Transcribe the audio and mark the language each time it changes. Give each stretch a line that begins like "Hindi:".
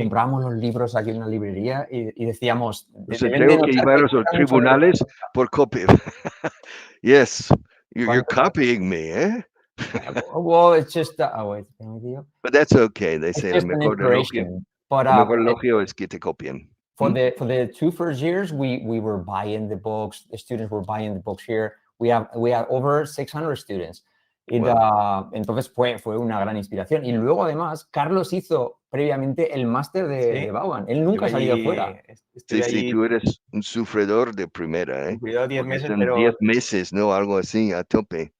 Spanish: Comprábamos los libros aquí en una librería y decíamos... tengo que llevarlos a los tribunales por copia.
English: Yes, you're copying me, eh? Well, it's just... wait, but that's okay. They say
Spanish: el mejor elogio es que te copien.
English: For the 2 first years, we were buying the books. The students were buying the books here. We have over 600 students.
Spanish: Entonces fue una gran inspiración. Y luego, además, Carlos hizo previamente el máster de Vaughan. Él nunca ha salido fuera. Sí, tú eres un sufridor de primera, ¿eh? Cuidado 10 meses, pero... 10 meses, ¿no? Algo así, a tope.